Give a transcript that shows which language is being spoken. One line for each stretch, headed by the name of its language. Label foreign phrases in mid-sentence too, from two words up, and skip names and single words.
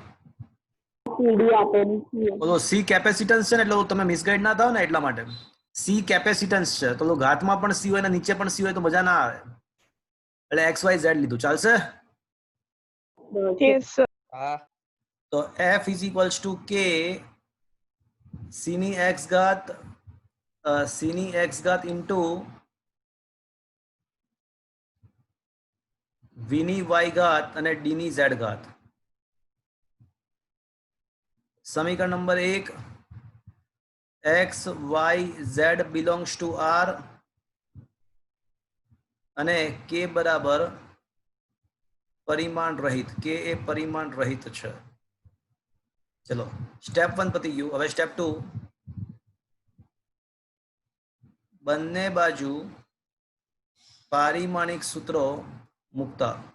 Gujarati: સીડી આપેલી છે. બોલો, c કેપેસિટન્સ છે ને, એટલે તમે મિસગાઈડ ના થાવ ને એટલા માટે. c કેપેસિટન્સ છે તો ઘાતમાં પણ c હોય ને નીચે પણ c હોય તો મજા ના આવે, એટલે x y z લીધું. ચાલશે? તો
English: f is equals to k c
Gujarati: ની x ઘાત into v ની y ઘાત અને d ની z ઘાત. સમીકરણ નંબર 1,
English: x y z belongs to r
Gujarati: અને k બરાબર પરિમાણ રહિત. k એ પરિમાણ રહિત છે. ચલો, સ્ટેપ 1 પતી ગયું. હવે સ્ટેપ 2, બંને બાજુ પારિમાણિક સૂત્રો મૂકતા.